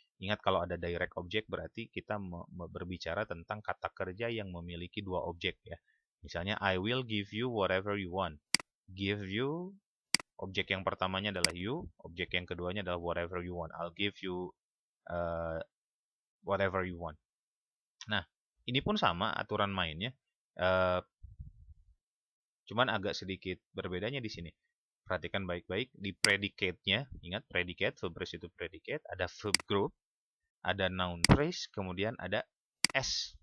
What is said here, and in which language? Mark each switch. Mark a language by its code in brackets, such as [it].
[id] Ingat, kalau ada direct object berarti kita berbicara tentang kata kerja yang memiliki dua objek ya. Misalnya, [en] I will give you whatever you want. Give you, [id] objek yang pertamanya adalah you, objek yang keduanya adalah [en] whatever you want. I'll give you whatever you want. [id] Nah, ini pun sama aturan mainnya. Cuman agak sedikit berbedanya di sini. Perhatikan baik-baik di predicate-nya. Ingat, predicate, verb phrase itu predicate, ada verb group, ada noun phrase, kemudian ada S.